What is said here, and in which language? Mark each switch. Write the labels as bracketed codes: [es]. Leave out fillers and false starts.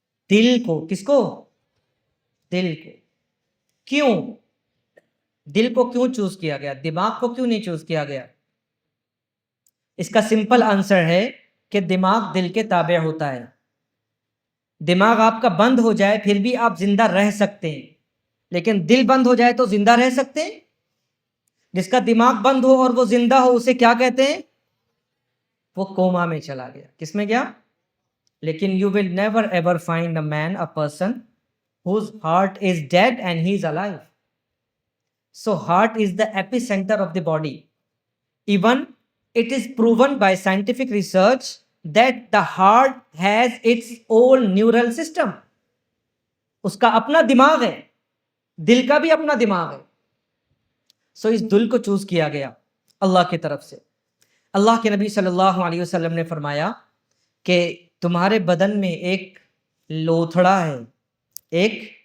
[ur] دل کو۔ کس کو؟ دل کو۔ کیوں دل کو کیوں چوز کیا گیا؟ دماغ کو کیوں نہیں چوز کیا گیا؟ اس کا سمپل آنسر ہے کہ دماغ دل کے تابع ہوتا ہے۔ دماغ آپ کا بند ہو جائے پھر بھی آپ زندہ رہ سکتے ہیں، لیکن دل بند ہو جائے تو زندہ رہ سکتے ہیں؟ جس کا دماغ بند ہو اور وہ زندہ ہو اسے کیا کہتے ہیں؟ وہ کوما میں چلا گیا۔ کس میں گیا؟ لیکن [en] you will never ever find a man, a person whose heart is dead and he is alive. So heart is the epicenter of the body. Even it is proven by scientific research that the heart has its own neural system. [ur] اس کا اپنا دماغ ہے، دل کا بھی اپنا دماغ ہے۔ سو اس دل کو چوز کیا گیا اللہ کی طرف سے۔ اللہ کے نبی صلی اللہ علیہ وسلم نے فرمایا کہ تمہارے بدن میں ایک لوتھڑا ہے، ایک